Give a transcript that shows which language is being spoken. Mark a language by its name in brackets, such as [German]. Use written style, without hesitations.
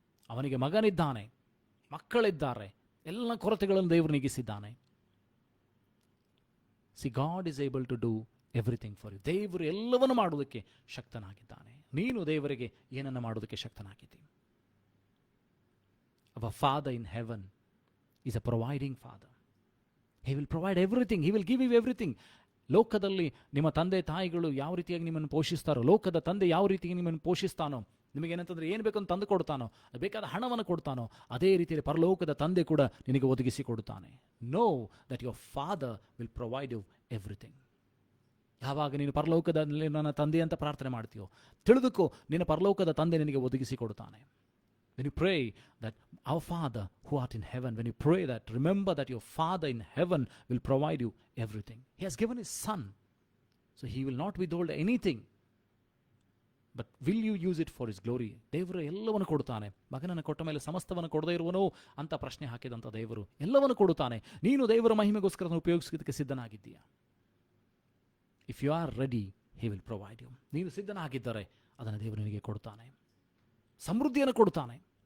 [Kannada] ಅವನಿಗೆ ಮಗನಿದ್ದಾನೆ, ಮಕ್ಕಳಿದ್ದಾರೆ, ಎಲ್ಲ ಕೊರತೆಗಳನ್ನು ದೇವರು ನೀಗಿಸಿದ್ದಾನೆ. [English] See, God is able to do everything for you. [Kannada] ದೇವರು ಎಲ್ಲವನ್ನು ಮಾಡುವುದಕ್ಕೆ ಶಕ್ತನಾಗಿದ್ದಾನೆ. ನೀನು ದೇವರಿಗೆ ಏನನ್ನು ಮಾಡುವುದಕ್ಕೆ ಶಕ್ತನಾಗಿದ್ದೀನಿ. [English] Our father in heaven is a providing father. He will provide everything. He will give you everything. [Kannada] ಲೋಕದಲ್ಲಿ ನಿಮ್ಮ ತಂದೆ ತಾಯಿಗಳು ಯಾವ ರೀತಿಯಾಗಿ ನಿಮ್ಮನ್ನು ಪೋಷಿಸ್ತಾರೋ, ಲೋಕದ ತಂದೆ ಯಾವ ರೀತಿಯಾಗಿ ನಿಮ್ಮನ್ನು ಪೋಷಿಸ್ತಾನೋ, ನಿಮಗೇನಂತಂದರೆ ಏನು ಬೇಕಂತ ತಂದು ಕೊಡ್ತಾನೋ, ಬೇಕಾದ ಹಣವನ್ನು ಕೊಡ್ತಾನೋ, ಅದೇ ರೀತಿಯಲ್ಲಿ ಪರಲೋಕದ ತಂದೆ ಕೂಡ ನಿನಗೆ ಒದಗಿಸಿ ಕೊಡುತ್ತಾನೆ. [English] Know that your father will provide you everything. [Kannada] ಯಾವಾಗ ನೀನು ಪರಲೋಕದಲ್ಲಿ ನನ್ನ ತಂದೆ ಅಂತ ಪ್ರಾರ್ಥನೆ ಮಾಡ್ತೀಯೋ, ತಿಳಿದುಕೋ, ನಿನ್ನ ಪರಲೋಕದ ತಂದೆ ನಿನಗೆ ಒದಗಿಸಿ ಕೊಡುತ್ತಾನೆ. [English] When you pray that our Father who art in heaven, when you pray that, remember that your Father in heaven will provide you everything. He has given His Son, so He will not withhold anything. But will you use it for His glory? [Kannada] ದೇವರು ಎಲ್ಲವನ್ನು ಕೊಡುತ್ತಾನೆ. ಮಗನನ್ನು ಕೊಟ್ಟ ಮೇಲೆ ಸಮಸ್ತವನ್ನು ಕೊಡದೇ ಇರುವನೋ ಅಂತ ಪ್ರಶ್ನೆ ಹಾಕಿದಂಥ ದೇವರು ಎಲ್ಲವನ್ನು ಕೊಡುತ್ತಾನೆ. ನೀನು ದೇವರ ಮಹಿಮೆಗೋಸ್ಕರ ಉಪಯೋಗಿಸೋದಕ್ಕೆ ಸಿದ್ಧನಾಗಿದ್ದೀಯಾ? [English] If you are ready, He will provide you. [Kannada] ನೀನು ಸಿದ್ಧನಾಗಿದ್ದರೆ ಅದನ್ನು ದೇವರು ನಿನಗೆ ಕೊಡುತ್ತಾನೆ, ಸಮೃದ್ಧಿಯನ್ನು ಕೊಡುತ್ತಾನೆ.